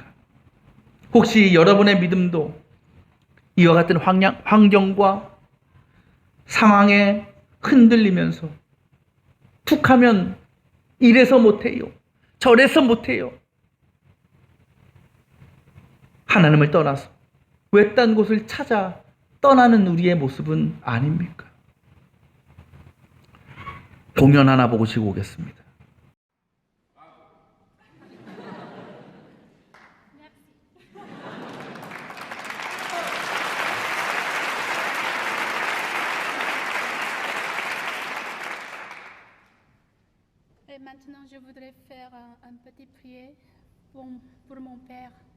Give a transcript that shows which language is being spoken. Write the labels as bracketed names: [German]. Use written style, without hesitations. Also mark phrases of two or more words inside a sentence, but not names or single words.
[Korean] 혹시 여러분의 믿음도 이와 같은 환경과 상황에 흔들리면서 툭 하면 이래서 못해요, 저래서 못해요, 하나님을 떠나서 외딴 곳을 찾아 떠나는 우리의 모습은 아닙니까? 공연 하나 보고 쉬고 오겠습니다. [French] Et maintenant, je voudrais faire un petit prière pour mon père.